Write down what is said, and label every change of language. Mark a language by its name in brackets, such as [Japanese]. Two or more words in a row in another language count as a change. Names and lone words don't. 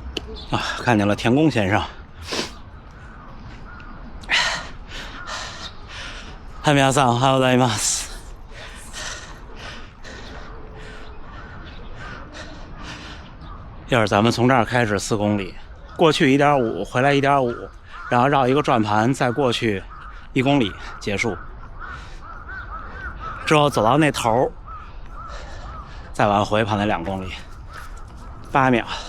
[Chinese] 看见了田宫先生。 [Japanese] はい、皆さんおはようございます。 [Chinese] 一会儿咱们从这儿开始4公里，过去1.5，回来1.5，然后绕一个转盘，再过去1公里结束。之后走到那头，再往回跑那2公里，8秒。